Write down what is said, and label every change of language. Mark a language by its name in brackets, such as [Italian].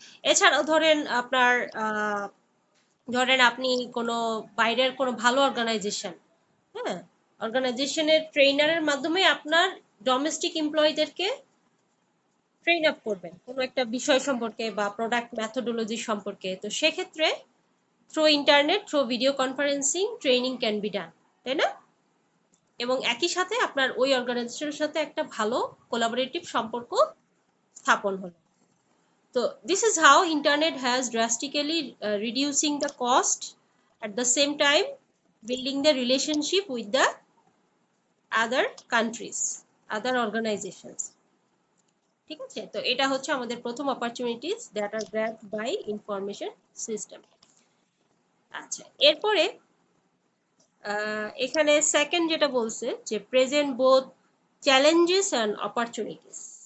[Bangla] এছাড়াও ধরেন আপনার আহ, ধরেন আপনি কোনো বাইরের কোনো ভালো অর্গানাইজেশন, হ্যাঁ, অর্গানাইজেশনের ট্রেনারের মাধ্যমে আপনার ডোমেস্টিক এমপ্লয়ীদেরকে ট্রেন আপ করবেন কোনো একটা বিষয় সম্পর্কে বা প্রোডাক্ট ম্যাথোডোলজি সম্পর্কে। তো সেক্ষেত্রে [English] through internet, through video conferencing training can be done, [Bangla] তাই না? এবং একই সাথে আপনার ওই অর্গানাইজেশনের সাথে একটা ভালো কোলাবোরেটিভ সম্পর্ক স্থাপন হলো। [English] So this is how internet has drastically reducing the cost, at the same time building the relationship with the other countries, other organizations। [Bangla] ঠিক আছে, তো এটা হচ্ছে আমাদের প্রথম [English] Opportunities that are grabbed by information system. [Bangla] আচ্ছা, এরপরে এখানে সেকেন্ড যেটা বলছে যে [English] Present both challenges and opportunities.